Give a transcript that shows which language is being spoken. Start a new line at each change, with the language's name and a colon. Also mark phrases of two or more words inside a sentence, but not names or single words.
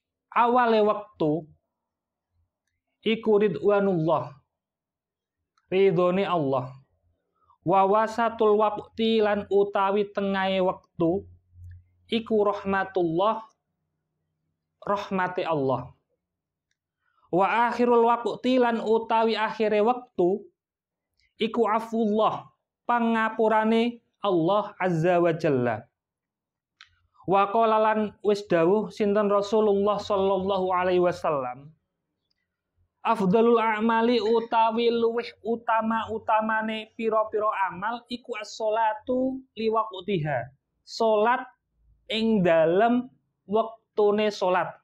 Javanese: awale wektu iku ridwanullah, ridhone Allah,
Arabic: ووسط الوقت
Javanese: lan utawi tengahe wektu iku rahmatullah, rahmate Allah,
Arabic: وآخر الوقت
Javanese: lan utawi akhire wektu iku afullah, pangapurane Allah
Arabic: عز وجل. وقال
Javanese: lan wis dawuh sinten
Arabic: رسول الله صلى الله عليه وسلم, أفضل الأعمال
Javanese: utawi luwih utama-utamane pira-pira amal iku
Arabic: الصلاة لوقتها,
Javanese: salat ing dalem wektune salat.